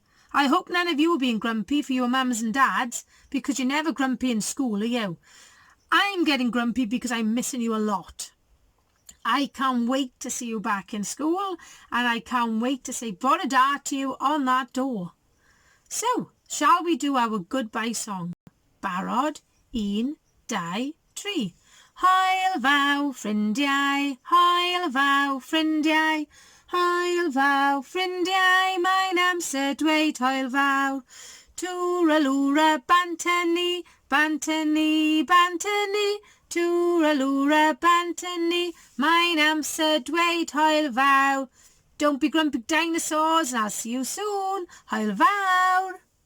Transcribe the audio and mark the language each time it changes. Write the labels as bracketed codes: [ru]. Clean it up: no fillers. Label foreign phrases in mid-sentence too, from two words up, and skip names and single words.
[en] I hope none of you are being grumpy for your mums and dads, because you're never grumpy in school, are you? I'm getting grumpy because I'm missing you a lot. I can't wait to see you back in school, and I can't wait to say [cy] bore da [en] to you on that door. So, shall we do our goodbye song? [cy] Barod, 1, 2, 3. Hwyl fawr ffrindiau, hwyl fawr ffrindiau, hwyl fawr ffrindiau, mae'n amser dweud hwyl fawr. Twralwra bantynni, bantynni, bantynni, twralwra bantynni, mae'n amser dweud hwyl fawr. [en] Don't be grumpy dinosaurs, and I'll see you soon. [cy] Hwyl fawr.